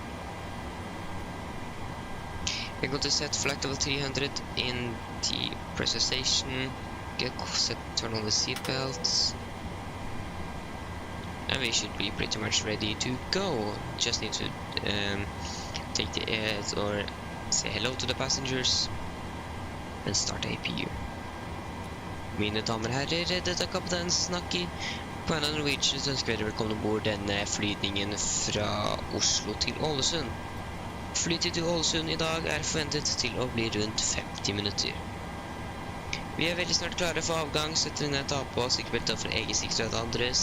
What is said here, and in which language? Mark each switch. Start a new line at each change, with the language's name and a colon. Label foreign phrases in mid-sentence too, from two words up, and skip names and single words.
English: We're going to set flight level 300 in the pressurization, turn on the seat belts, and we should be pretty much ready to go. Just need to take the airs or say hello to the passengers and start APU.
Norwegian: Mine damer og herrer, dette er kaptein Snakker. På en Norwegian så ønsker vi dere velkommen ombord denne flygningen fra Oslo til Ålesund. Flytid til Ålesund I dag forventet til å bli rundt 50 minutter. Vi veldig snart klare for avgang, så etter å ta på sikkerhetsbeltet for egen sikkerhet og andres.